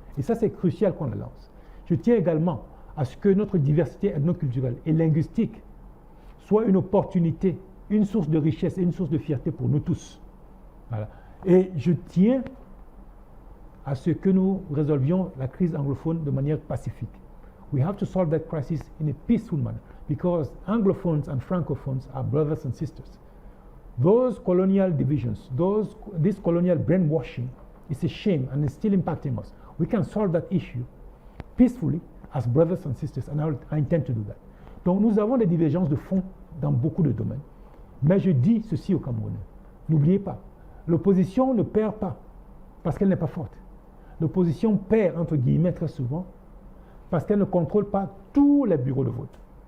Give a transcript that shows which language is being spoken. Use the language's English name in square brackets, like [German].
[French] Et ça, c'est crucial qu'on le lance. Je tiens également à ce que notre diversité ethnoculturelle et linguistique soit une opportunité, une source de richesse et une source de fierté pour nous tous. Voilà. Et je tiens à ce que nous résolvions la crise anglophone de manière pacifique. [English] We have to solve that crisis in a peaceful manner because Anglophones and Francophones are brothers and sisters. Those colonial divisions, this colonial brainwashing is a shame and it's still impacting us. We can solve that issue peacefully as brothers and sisters, and I intend to do that. [French] Donc nous avons des divergences de fond dans beaucoup de domaines. Mais je dis ceci aux Camerounais. N'oubliez pas, l'opposition ne perd pas parce qu'elle n'est pas forte. L'opposition perd, entre guillemets, très souvent parce qu'elle ne contrôle pas tous les bureaux de vote.